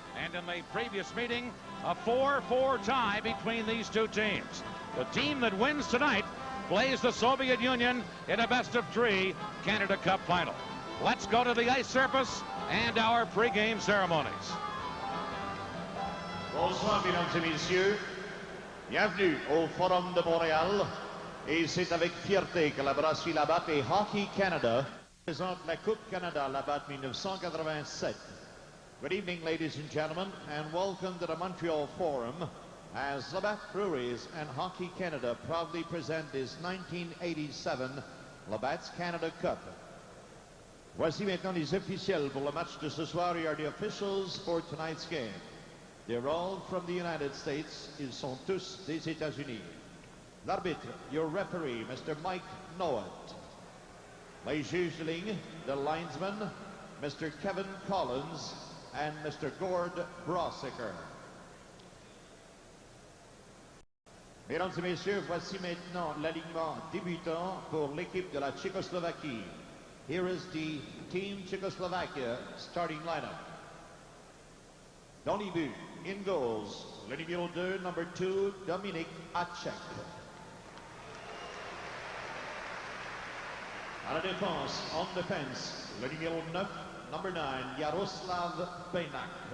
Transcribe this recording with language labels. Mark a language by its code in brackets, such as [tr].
[en] And in the previous meeting, a 4-4 tie between these 2 teams. The team that wins tonight plays the Soviet Union in a best-of-3 Canada Cup final. Let's go to the ice surface and our pregame ceremonies. [fr] Bonsoir, mesdames et messieurs. Bienvenue au Forum de Montréal. Et c'est avec fierté que la brasserie Labatt et Hockey Canada présente la Coupe Canada Labatt 1987. [en] Good evening, ladies and gentlemen, and welcome to the Montreal Forum as Labatt Breweries and Hockey Canada proudly present this 1987 Labatt's Canada Cup. [fr] Voici maintenant les officiels pour le match de ce soir. [en] Here are the officials for tonight's game. They're all from the United States. [fr] Ils sont tous des États-Unis. L'arbitre, [en] your referee, Mr. Mike Nowat. [fr] Les juges de ligne, [en] the linesman, Mr. Kevin Collins and Mr. Gord Brossiker. [fr] Mesdames et messieurs, voici maintenant l'alignement débutant pour l'équipe de la Tchécoslovaquie. [en] Here is the Team Czechoslovakia starting lineup. [fr] Dans les buts, [en] in goals, [fr] le numéro 2, [en] number 2, [fr] Dominik Hasek. À la défense, [en] on defense, [fr] le numéro 9, [en] number 9, [fr] Jaroslav Benak.